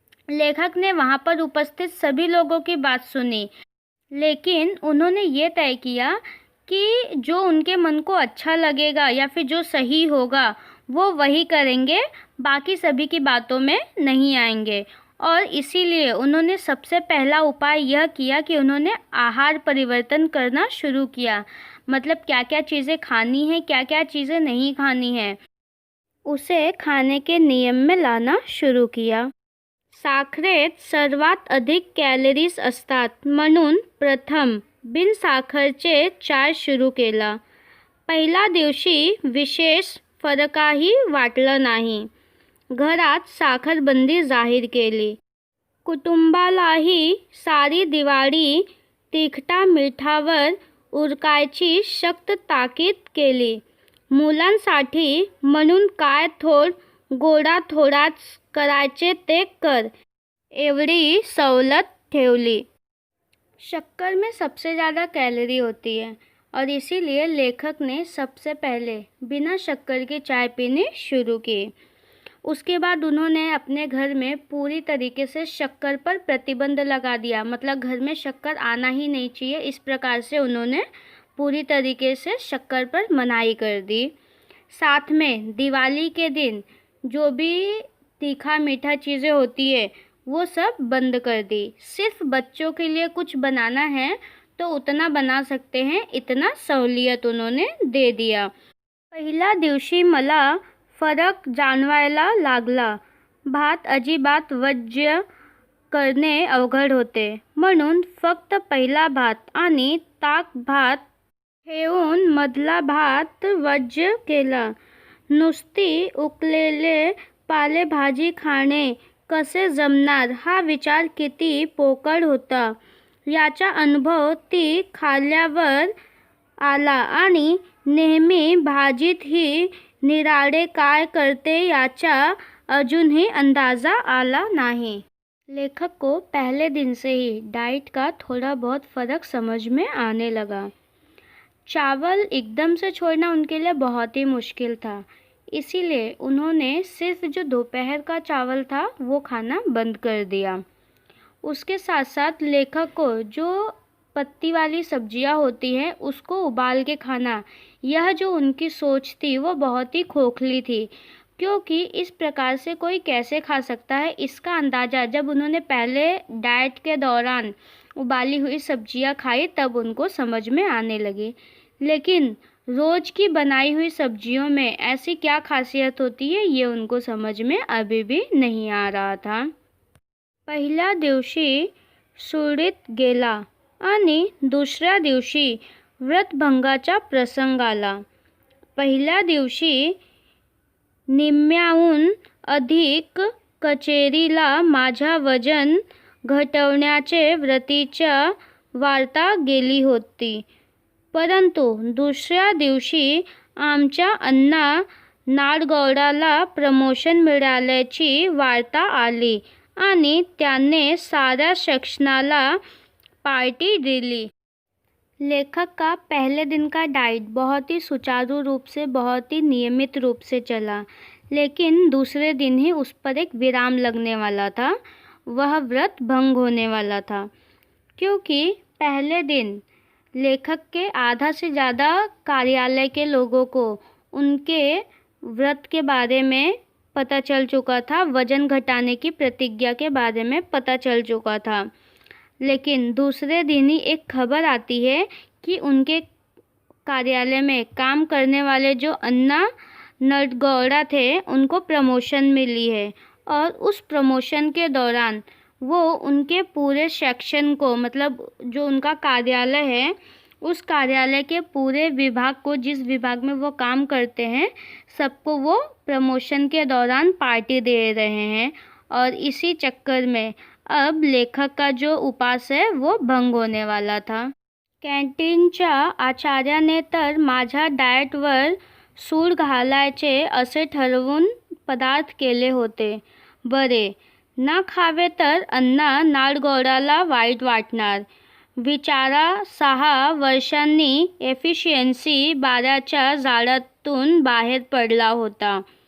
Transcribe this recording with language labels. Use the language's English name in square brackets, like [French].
[Hindi] लेखक ने वहाँ पर उपस्थित सभी लोगों की बात सुनी, लेकिन उन्होंने ये तय किया कि जो उनके मन को अच्छा लगेगा या फिर जो सही होगा वो वही करेंगे, बाकी सभी की बातों में नहीं आएंगे। और इसीलिए उन्होंने सबसे पहला उपाय यह किया कि उन्होंने आहार परिवर्तन करना शुरू किया। मतलब क्या क्या चीज़ें खानी है, क्या क्या चीज़ें नहीं खानी है, उसे खाने के नियम में लाना शुरू किया। [Marathi] साखरेत सर्वात अधिक कॅलरीज असतात म्हणून प्रथम बिनसाखरचे चाय सुरू केला। पहिल्या दिवशी विशेष फरकही वाटला नाही। घरात साखरबंदी जाहीर केली। कुटुंबालाही सारी दिवाळी तिखटा मिठावर उरकायची सक्त ताकीद केली। मुलांसाठी म्हणून काय थोड गोडा थोडाच करायचे ते कर, एवढी सवलत ठेवली। [Hindi] शक्कर में सबसे ज़्यादा कैलोरी होती है और इसीलिए लेखक ने सबसे पहले बिना शक्कर की चाय पीनी शुरू की। उसके बाद उन्होंने अपने घर में पूरी तरीके से शक्कर पर प्रतिबंध लगा दिया। मतलब घर में शक्कर आना ही नहीं चाहिए, इस प्रकार से उन्होंने पूरी तरीके से शक्कर पर मनाही कर दी। साथ में दिवाली के दिन जो भी तीखा मीठा चीज़ें होती है वो सब बंद कर दी। सिर्फ बच्चों के लिए कुछ बनाना है तो उतना बना सकते हैं, इतना सहूलियत उन्होंने दे दिया। [Marathi] पहिल्या दिवशी मला फरक जाणवायला लागला। भात अजिबात वर्ज्य करणे अवघड होते, म्हणून फक्त पहिला भात आणि ताक भात ठेवून मधला भात वर्ज्य केला। नुसती उकलेले पालेभाजी खाणे कसे जमणार हा विचार किती पोकळ होता याचा अनुभव ती खाल्ल्यावर आला, आणि नेहमी भाजीत ही निराळे काय करते याचा अजूनही अंदाज़ा आला नहीं। [Hindi] लेखक को पहले दिन से ही डाइट का थोड़ा बहुत फ़र्क समझ में आने लगा। चावल एकदम से छोड़ना उनके लिए बहुत ही मुश्किल था, इसीलिए उन्होंने सिर्फ जो दोपहर का चावल था वो खाना बंद कर दिया। उसके साथ साथ लेखक को जो पत्ती वाली सब्जियां होती हैं उसको उबाल के खाना, यह जो उनकी सोच थी वो बहुत ही खोखली थी, क्योंकि इस प्रकार से कोई कैसे खा सकता है इसका अंदाज़ा जब उन्होंने पहले डाइट के दौरान उबाली हुई सब्जियां खाई तब उनको समझ में आने लगी। लेकिन रोज़ की बनाई हुई सब्जियों में ऐसी क्या खासियत होती है ये उनको समझ में अभी भी नहीं आ रहा था। [Marathi] पहिल्या दिवशी सुरळीत गेला आणि दुसऱ्या दिवशी व्रतभंगाचा प्रसंग आला। पहिल्या दिवशी निम्म्याहून अधिक कचेरीला माझ्या वजन घटवण्याचे व्रतीच्या वार्ता गेली होती, परंतु दुसऱ्या दिवशी आमच्या अण्णा नाडगौडाला प्रमोशन मिळाल्याची वार्ता आली आणि त्याने साऱ्या सेक्शनाला पार्टी दिली। [Hindi] लेखक का पहले दिन का डाइट बहुत ही सुचारू रूप से, बहुत ही नियमित रूप से चला, लेकिन दूसरे दिन ही उस पर एक विराम लगने वाला था, वह व्रत भंग होने वाला था। क्योंकि पहले दिन लेखक के आधा से ज़्यादा कार्यालय के लोगों को उनके व्रत के बारे में पता चल चुका था, वजन घटाने की प्रतिज्ञा के बारे में पता चल चुका था। लेकिन दूसरे दिन ही एक खबर आती है कि उनके कार्यालय में काम करने वाले जो अन्ना नटगौड़ा थे उनको प्रमोशन मिली है, और उस प्रमोशन के दौरान वो उनके पूरे सेक्शन को, मतलब जो उनका कार्यालय है उस कार्यालय के पूरे विभाग को, जिस विभाग में वो काम करते हैं, सबको वो प्रमोशन के दौरान पार्टी दे रहे हैं। और इसी चक्कर में अब लेखक का जो उपवास है वो भंग होने वाला था। [Marathi] कॅन्टीनच्या आचार्याने तर माझ्या डाएटवर सूड घालायचे असे ठरवून पदार्थ केले होते. बरे, ना खावे तर अण्णा नाडगौडाला वाईट वाटणार. बिचारा 6 वर्षांनी एफिशियन्सी 12च्या जाळ्यातून बाहेर पडला होता.